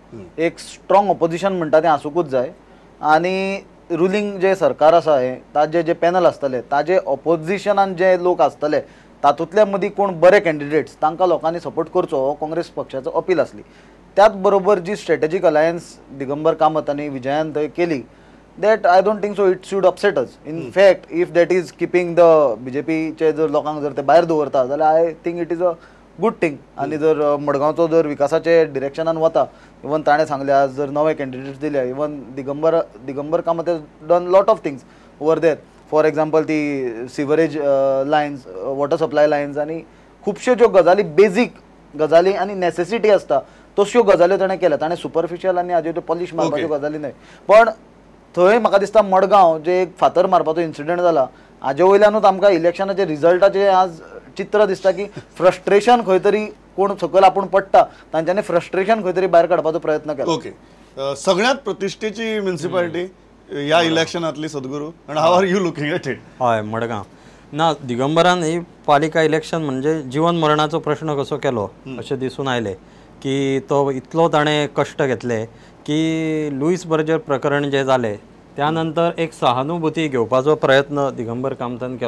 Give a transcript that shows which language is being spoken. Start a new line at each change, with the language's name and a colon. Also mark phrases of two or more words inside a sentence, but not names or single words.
Konkani: एक स्ट्रॉंग ऑपोजिशन म्हणटा तें आसूंकूच जाय. आनी रुलींग जे सरकार आसा हें ताजे जे पॅनल आसतले ताजे ऑपोजिशनान जे लोक आसतले तातूंतल्या मदीं कोण बरे कॅन्डिडेट्स तांकां लोकांनी सपोर्ट करचो हो काँग्रेस पक्षाचो अपील आसली. त्याच बरोबर जी स्ट्रॅटेजीक अलायन्स दिगंबर कामत आनी विजयान थंय केली
English: that I don't think so it should upset us. in fact if that is keeping the
Konkani: बीजेपीचे जर लोकांक जर ते भायर दवरता जाल्यार
English: I think it is a good thing.
Konkani: आनी जर मडगांवचो जर विकासाचे डिरेक्शनान वता, इवन ताणें सांगले आज जर नवे कॅन्डिडेट्स दिले,
English: even Digambar Kamat done lot of things over there. for example
Konkani: ती
English: sewerage lines, water supply lines
Konkani: आनी खुबश्यो ज्यो गजाली बेजीक गजाली आनी नेसेसिटी आसता तश्यो गजाल्यो ताणें केल्या. ताणें सुपरफिशियल आनी हाज्यो त्यो पॉलिश मारपाच्यो गजाली न्हय. पण थंय म्हाका दिसता मडगांव जे एक फातर मारपाचो इन्सिडंट जाला हाजे वयल्यानूच आमकां इलेक्शनाचे रिजल्टाचे आज चित्र दिसता की फ्रस्ट्रेशन खंय तरी कोण सकयल आपूण पडटा तांच्यांनी फ्रस्ट्रेशन खंय तरी भायर काडपाचो प्रयत्न केला. ओके, सगळ्यात प्रतिश्ठेची म्युनिसिपालिटी ह्या इलेक्शनांतली सद्गुरू, आनी
English: how are you looking at it?
Konkani: हय, मडगांव ना. दिगंबरान ही पालिका इलेक्शन म्हणजे जीवन मरणाचो प्रश्न कसो केलो अशें दिसून आयलें की तो इतलो ताणें कश्ट घेतले की लुईस बर्जर प्रकरण जे जालें त्या नंतर एक सहानुभूती घेवपाचो प्रयत्न दिगंबर कामतान केलो.